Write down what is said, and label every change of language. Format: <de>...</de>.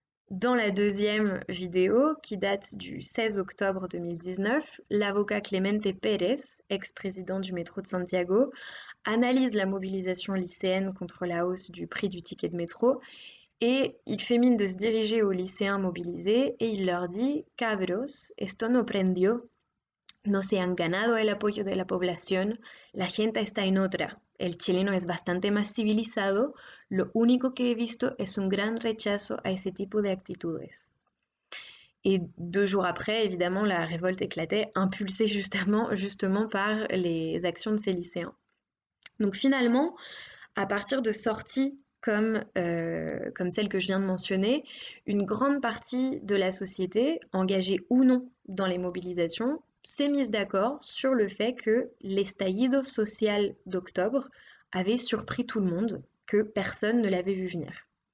<fr>Dans la deuxième vidéo, qui date du 16 octobre 2019, l'avocat Clemente Pérez, ex-président du métro de Santiago, analyse la mobilisation lycéenne contre la hausse du prix du ticket de métro et il fait mine de se diriger aux lycéens mobilisés et il leur dit</fr> <es>Cabros, esto no prendió, no se han ganado el apoyo de la población, la gente está en otra. El chileno es bastante más civilizado, lo único que he visto es un gran rechazo a ese tipo de actitudes.</es> <fr>Et 2 jours après, évidemment, la révolte éclatait, impulsée justement par les actions de ces lycéens. Donc finalement, à partir de sorties comme celle que je viens de mentionner, une grande partie de la société, engagée ou non dans les mobilisations, s'est mise d'accord sur le fait que l'estallido social d'octobre avait surpris tout le monde, que personne ne l'avait vu venir.</fr>